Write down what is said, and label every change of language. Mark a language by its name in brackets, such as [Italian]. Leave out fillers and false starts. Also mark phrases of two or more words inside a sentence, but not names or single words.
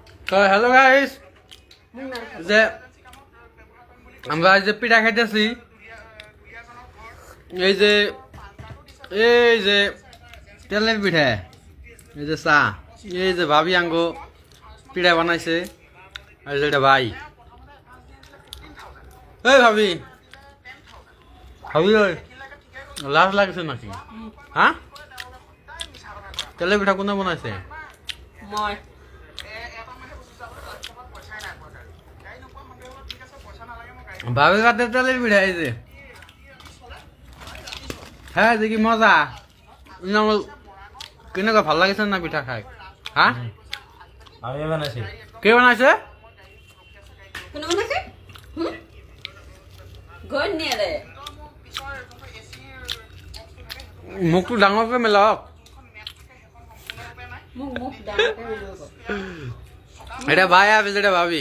[Bangla] হ্যালো গাইস, যে আমরা আজ যে পিঠা খাইতেছি, এই যে তেলের পিঠা, এই যে চা, এই যে ভাবি আঙ্গো পিঠা বানাইছে, আর যেটা ভাই এই ভাবি ভাবি ওই লাজ লাগছে নাকি? [Assamese] হ্যাঁ, তেলের পিঠা কোনে বনাইছে? মই ভাবি কাতে তেলের পিঠা এই যে, হ্যাঁ দেখি মজা কেনেকুৱা ভাল লাগিছে না পিঠা খাই? হ্যাঁ, [Bangla] আমি বানাইছি। কে বানাইছে? [Assamese] কোনে বনাইছে? গৈ নিয়ে দে মুখটো ডাঙৰকৈ মেলক। মোক ডাঙৰকে মেলিব। এটা ভাই আছে, যেটা ভাবি।